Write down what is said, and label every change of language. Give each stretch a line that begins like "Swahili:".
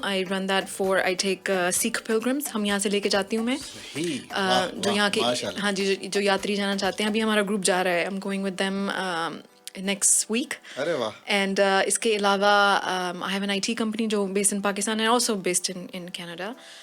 English: I run that for, I take Sikh pilgrims.
Urdu: ہم یہاں سے لے کے جاتی ہوں میں, جو یہاں کے, ہاں جی, جو یاتری جانا چاہتے ہیں. ابھی ہمارا گروپ جا رہا ہے,
English: I'm going with them next week. And
Urdu: اس کے علاوہ
English: I have an IT company جو based in Pakistan and also based in Canada.